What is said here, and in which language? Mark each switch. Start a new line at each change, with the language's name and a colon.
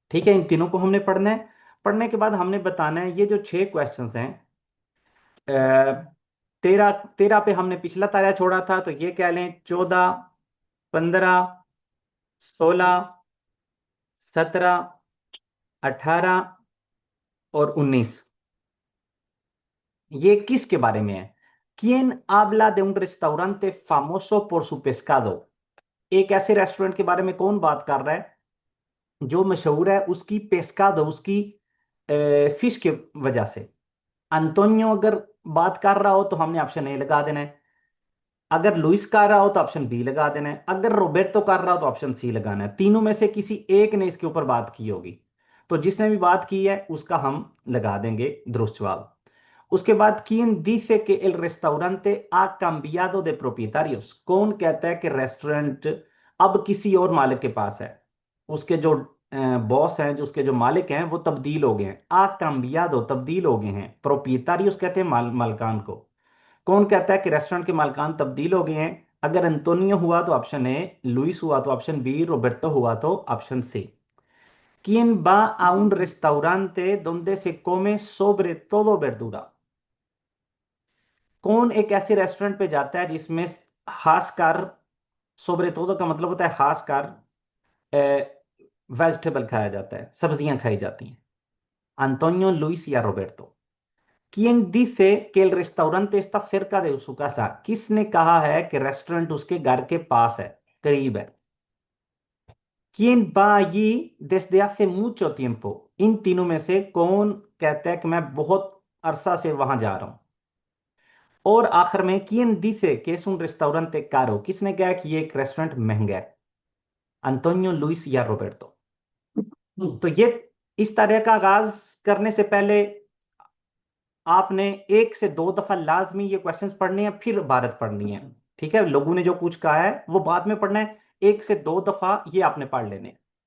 Hindi: ठीक है, इन तीनों को हमने पढ़ना है। पढ़ने के बाद हमने बताना है ये जो 6 क्वेश्चंस हैं, अ, 13 पे हमने पिछला तारा छोड़ा था, तो ये कह लें 14, 15, 16, 17, 18 और 19। ये किसके बारे में है?
Spanish: ¿Quién habla de un restaurante famoso por su pescado?
Hindi: एक ऐसे रेस्टोरेंट के बारे में कौन बात कर रहा है जो मशहूर है उसकी पेस्कादो, उसकी फिश के वजह से। अंतोनियो अगर बात कर रहा हो तो हमने ऑप्शन A लगा देना है। अगर लुइस कर रहा हो तो ऑप्शन B लगा देना है। अगर रोबर्टो कर रहा हो तो ऑप्शन C लगाना है। तीनों में से किसी एक ने इसके ऊपर बात की होगी, तो जिसने भी बात की है उसका हम लगा देंगे दुरुस्त जवाब। उसके बाद
Spanish: quién dice que el restaurante ha cambiado de propietarios?
Hindi: कौन कहता है कि रेस्टोरेंट अब किसी और मालिक के पास है? उसके जो बॉस हैं, जो उसके जो मालिक हैं, वो तब्दील हो गए हैं। आ cambiado, तब्दील हो गए हैं। प्रोपिएटारियोस कहते हैं मालकान को। कौन कहता है कि रेस्टोरेंट के मालकान तब्दील हो गए हैं? अगर एंटोनियो हुआ तो ऑप्शन A, लुइस हुआ तो ऑप्शन B, रोबर्टो हुआ तो option C।
Spanish: ¿Quién va a un restaurante donde se come sobre todo verdura?
Hindi: कौन एक ऐसे रेस्टोरेंट पे जाता है जिसमें खासकर, सोब्रे todo का मतलब होता है खासकर, वेजिटेबल खाया जाता है, सब्जियां खाई जाती हैं? अंतोनियो, लुइस या Roberto?
Spanish: ¿Quién dice que el restaurante está cerca de su casa?
Hindi: किसने कहा है कि रेस्टोरेंट उसके घर के पास है, करीब है?
Spanish: ¿Quién va allí desde hace mucho tiempo?
Hindi: इन तीनों में से कौन कहता है कि मैं बहुत अरसा से वहां जा रहा हूं? और आखिर में
Spanish: ¿Quién dice que es un restaurante caro?
Hindi: किसने कहा कि ये एक रेस्टोरेंट महंगा है? अंतोनियो, लुइस या रोबर्टो? तो ये इस तरह का आगाज करने से पहले आपने 1 से 2 दफा लाजमी ये क्वेश्चंस पढ़ने हैं, फिर इबारत पढ़नी है। ठीक है, लोगों ने जो कुछ कहा है वो बाद में पढ़ना है। 1 से 2 दफा ये आपने पढ़ लेने हैं।